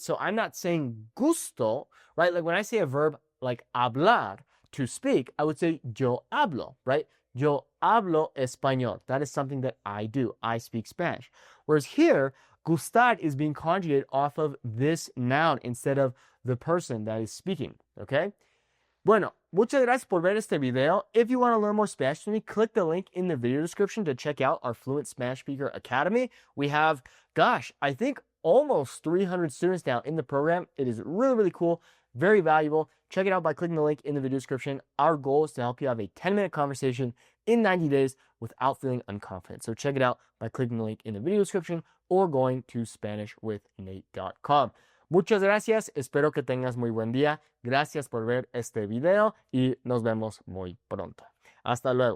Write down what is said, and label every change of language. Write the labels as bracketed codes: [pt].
[en] So I'm not saying gusto, right? Like when I say a verb like hablar, to speak, I would say [es] yo hablo, [en] right? [es] Yo hablo español. [en] That is something that I do. I speak Spanish. Whereas here, Gustar is being conjugated off of this noun instead of the person that is speaking, okay? [es] Bueno, muchas gracias por ver este video. [en] If you want to learn more Spanish with me, click the link in the video description to check out our Fluent Spanish Speaker Academy. We have, gosh, I think almost 300 students now in the program. It is really, really cool, very valuable. Check it out by clicking the link in the video description. Our goal is to help you have a 10-minute conversation in 90 days without feeling unconfident. So check it out by clicking the link in the video description or going to SpanishWithNate.com. [es] Muchas gracias, espero que tengas muy buen día. Gracias por ver este video y nos vemos muy pronto. Hasta luego.